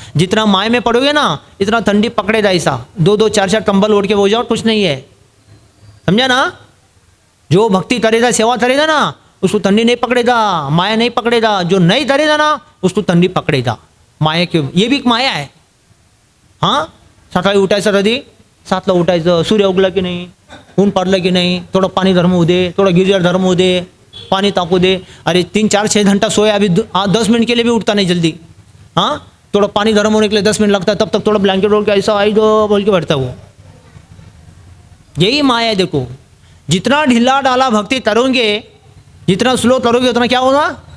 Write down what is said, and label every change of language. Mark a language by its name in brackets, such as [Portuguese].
[Hindi] जितना माया में पड़ोगे ना, इतना ठंडी पकड़ेगा। ऐसा 2-2 4-4 कंबल ओढ़ के वो जाओ, कुछ नहीं है। समझा ना? जो भक्ति करेगा, सेवा करेगा ना, उसको ठंडी नहीं पकड़ेगा, माया नहीं पकड़ेगा। जो नहीं करेगा ना, उसको ठंडी पकड़ेगा। माया क्यों? ये भी एक माया है। हाँ, [Marathi] सकाळी उठायचं कधी? 7ला उठायचं, सूर्य उगला की नाही, ऊन पडलं की नाही, थोडं पाणी धर्म होऊ दे, थोडं गिजर धर्म होऊ दे, पानी तापू दे। [Hindi] अरे 3-4-6 घंटा सोया, अभी 10 मिनट के लिए भी उठता नहीं जल्दी। हाँ, थोड़ा पानी गर्म होने के लिए 10 मिनट लगता है, तब तक थोड़ा ब्लैंकेट ओढ़ के ऐसा आई दो बोल के बैठता है वो। यही माया है। देखो, जितना ढीला डाला भक्ति करोगे, जितना स्लो करोगे, उतना क्या होगा?